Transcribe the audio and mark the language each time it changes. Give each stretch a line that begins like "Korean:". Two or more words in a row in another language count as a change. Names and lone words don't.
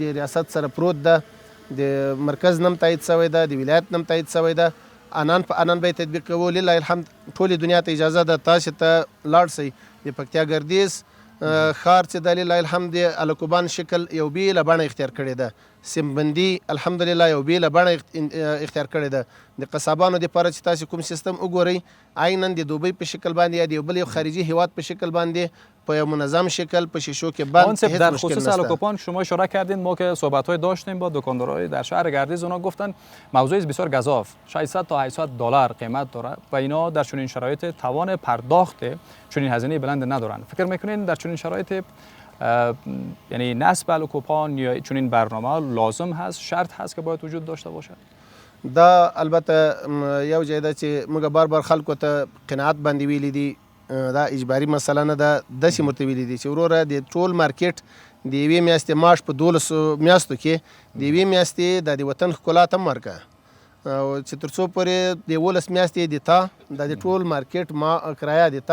Pashto: ریاست سره پروت ده د مرکز نم تایید شوی ده د ولایت نم تایید شوی ده انان په انان به تطبیق کوو
Arabic: لله الحمد
Pashto: ټولې دنیا ته اجازه ده تاسې ته لاړ شئ د پکتیا ګردیز ښار چې د
Arabic: لله الحمد
Pashto: د الکوبان شکل یو بیله بڼه اختیار کړې ده سیمبندي الحمدلله یو بیله بڼه اختیار کړې ده د قصابانو دپاره چې تاسو کوم سیستم وګورئ عینا د دوبۍ په شکل باندې یا د یو بل خارجي هیواد په شکل باندې په یو منظم شکل په شیشو کې بند هیڅ
Persian: در مشکل خصوص الکوپان شما اشاره کردین ما که صحبت‌های داشتیم با دکاندارای در شهر گردیز اونا گفتن موضوع بسیار گزاف 600 تا 800 دلار قیمت داره و اینا در چنین شرایط توان پرداخت چنین هزینه بلند ندارن فکر میکنین در چنین شرایط یعنی نصب الکوپان یا چنین برنامه لازم هست شرط هست که باید وجود داشته باشه
Pashto: دا البته یو ځای ده چې موږ بار خلکو ته قناعت باندې ویلي دي دا اجباري مسله نه ده داسې ورته ویلي دي چې وروره د ټول مارکیټ د یوې میاشتې معاش په 12 میاشتو کې د یوې میاشتې د وطن ښکلا ته هم ورکړه او چې تر څو پورې د 11 میاشتې د تا د ټول مارکیټ کرایه د